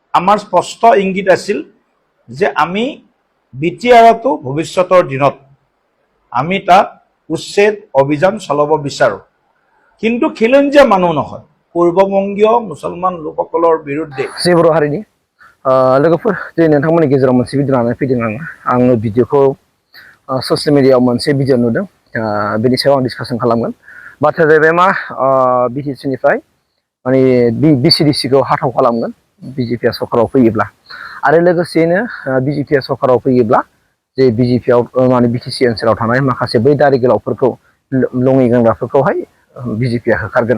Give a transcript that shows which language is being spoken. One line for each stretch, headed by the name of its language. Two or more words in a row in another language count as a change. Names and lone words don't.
Assamese: আমাৰ স্পষ্ট ইংগিত আছিল যে আমি বিটিআৰটো ভৱিষ্যতৰ দিনত আমি তাত উচ্ছেদ অভিযান চলাব বিচাৰো। কিন্তু খিলঞ্জীয়া মানুহ নহয়, পূৰ্ববংগীয় মুছলমান লোকসকলৰ বিৰুদ্ধে
Bodo: बर' हारिनि लोगोफोर दिनै नोंथांमोननि गेजेराव मोनसे भिडिअ लानानै फैदों आङो भिडिअखौ ससियेल मिडियायाव मोनसे भिडिअ नुदों बेनि सायाव आं डिसकासन खालामगोन। बाथ्राया जाहैबाय मा बिटिसिनिफ्राय माने VCDCखौ हाथाव खालामगोन बिजेपिआ सरकाराव फैयोब्ला, आरो लोगोसेनो बिजेपिआ सरकाराव फैयोब्ला जे बिजेपिआव माने बिटिसि ओनसोलाव थानाय माखासे बै दारि गोलावफोरखौ लङि गानग्राफोरखौहाय बिजेपिआ होखारगोन।